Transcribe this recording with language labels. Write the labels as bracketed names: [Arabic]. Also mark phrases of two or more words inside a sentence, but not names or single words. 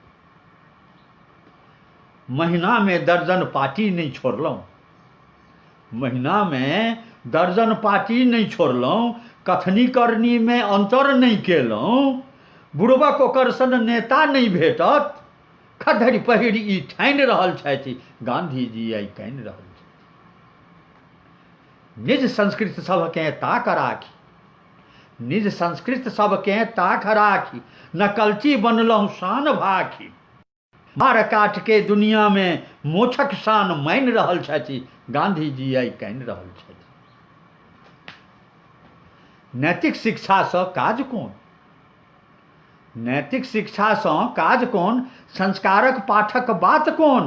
[Maithili] महीना में दर्जन पार्टी नहीं छोड़लहुँ, महीना में दर्जन पार्टी नहीं छोड़लहुँ। कथनी करनी में अंतर नहीं केलहुँ, बुड़बक ओकर सन नेता नहीं भेटत। खद्धरि पहिर ई ठानि रहल छथि। गांधी जी आइ कानि रहल छथि। निज संस्कृत सबकेँ ताक राखी, निज संस्कृत सबकेँ ताक राखी, नकलची बनलहुँ शान भाखी। मार काट के दुनिया में मोछक शान मानि रहल छथि। गांधी जी आइ कानि रहल छथि। नैतिक शिक्षासँ काज कोन, नैतिक शिक्षासँ काज कोन, संस्कारक पाठक बात कोन।